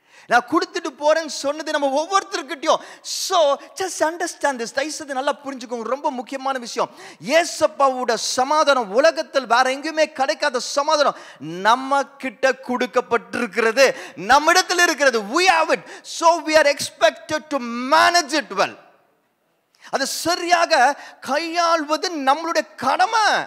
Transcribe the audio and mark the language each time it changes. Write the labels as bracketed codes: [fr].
[ta] நான் கொடுத்துட்டு போறேன்னு சொன்னது நம்ம ஒவ்வொருத்தருக்கிட்டையும். [en] So just understand this. [ta] தயவுசெய்து நல்லா புரிஞ்சுக்கோங்க. ரொம்ப முக்கியமான விஷயம். இயேசப்பாவோட சமாதானம் உலகத்தில் வேற எங்கேயுமே கிடைக்காத சமாதானம் நம்ம கிட்ட கொடுக்கப்பட்டிருக்கிறது, நம்மிடத்தில் இருக்கிறது. [en] we have it, so we are expected to manage it well. [ta] அது சரியாக கையாள்வது நம்மளுடைய கடமை.